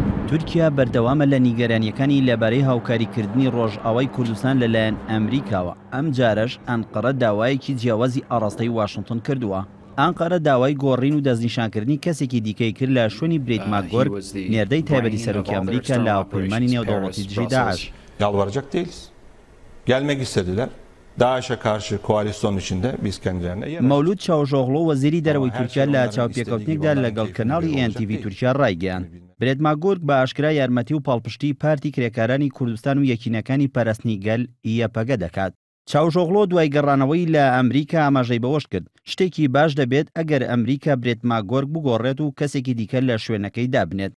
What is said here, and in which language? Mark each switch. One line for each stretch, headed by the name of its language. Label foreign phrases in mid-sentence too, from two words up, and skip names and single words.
Central Kurdish: تورکیا بەردەوامە لە نیگەرانیەکانی لەبارەی هاوکاریکردنی ڕۆژئاوای کوردستان لەلایەن ئەمریکاوە. ئەم جارەش ئەنقەرە داوایەکی جیاوازی ئاڕاستەی واشنگتن کردووە. ئەنقەرە داوای گۆڕین و دەستنیشانکردنی کەسێکی دیکەی کرد لە شوێنی برێت ماکگۆرگ، نێردەی تایبەتی سەرۆکی ئەمریکا لە هاوپەیمانی نێودەوڵەتی دژی داعش.
Turkish: Yalvaracak değiliz. Gelmek istediler. DAEŞ'e karşı koalisyon içinde biz kendilerine...
Central Kurdish: مەولود چاوژۆغڵۆ وەزیری دەرەوەی تورکیا لە چاوپێکەوتنێکدا لەگەڵ کەناڵی NTV تورکیا ڕایگەیاند. برێت ماکگۆرگ بە ئاشکرا یارمەتی و پاڵپشتی پارتی کرێکارانی کوردستان و یەکینەکانی پەرستنی گەل یەپەگە دەکات. چاوژۆغڵۆ دوای گەڕانەوەی لە ئەمریکا ئاماژەی بەوەش کرد شتێکی باش دەبێت ئەگەر ئەمریکا برێت ماکگۆرگ بگۆڕێت و کەسێکی دیکە لە شوێنەکەی دابنێت.